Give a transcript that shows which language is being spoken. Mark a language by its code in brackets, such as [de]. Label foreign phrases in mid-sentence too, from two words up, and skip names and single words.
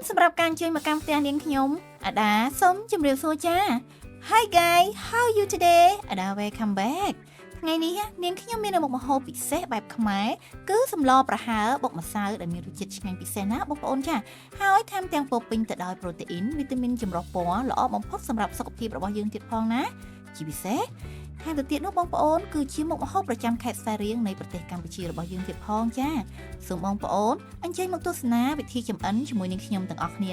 [km] សម្រាប់ការជួយមកកម្មផ្ទះនាងខ្ញុំអាដាសូមជម្រាបសួរចា [en] Hi guys how you today [km] អាដា [en] welcome back [km] ថ្ងៃនេះនាងខ្ញុំមានមុខម្ហូបពិសេសបែបខ្មែរគឺសម្លប្រហើរបុកម្សៅដែលមានរសជាតិឆ្ងាញ់ពិសេសណាបងប្អូនចាហើយថែមទាំងពោរពេញទៅដោយប្រូតេអ៊ីនវីតាមីនចម្រុះពណ៌ ល្អបំផុតសម្រាប់សុខភាពរបស់យើងទៀតផងណាជាពិសេសថែមទៅទៀតនោះបងប្អូនគឺជាមុខម្ហូបប្រចាំខេត្តខ្សែរៀងនៃប្រទេសកម្ពុជារបស់យើងទៀតផងចាសូមបងប្អូនអញ្ជើញមកទស្សនាវិធីចម្អិនជាមួយនឹងខ្ញុំទាំងអស់គ្នា